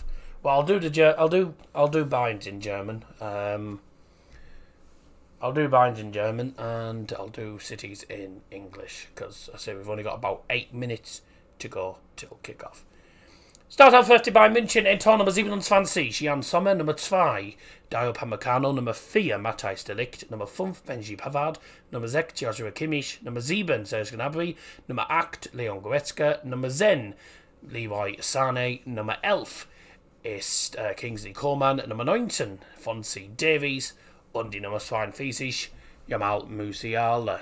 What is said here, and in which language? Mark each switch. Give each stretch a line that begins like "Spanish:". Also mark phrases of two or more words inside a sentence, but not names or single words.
English: Well, I'll do Bayern's in German. I'll do Bayern's in German, and I'll do City's in English, because I say we've only got about 8 minutes to go till kick-off. Start out first
German: bei München, Tor Nummer 27, Jan Sommer, Nummer 2, Dario Pamecano, Nummer 4, Matthijs de Ligt, Nummer 5, Benji Pavard, Nummer 6, Joshua Kimmich, Nummer 7, Serge Gnabry, Nummer 8, Leon Goretzka, Nummer 10, Leroy Sané, Nummer 11 ist Kingsley Coman, Nummer 19, Fonzie Davies und die Nummer 42, Jamal Musiala.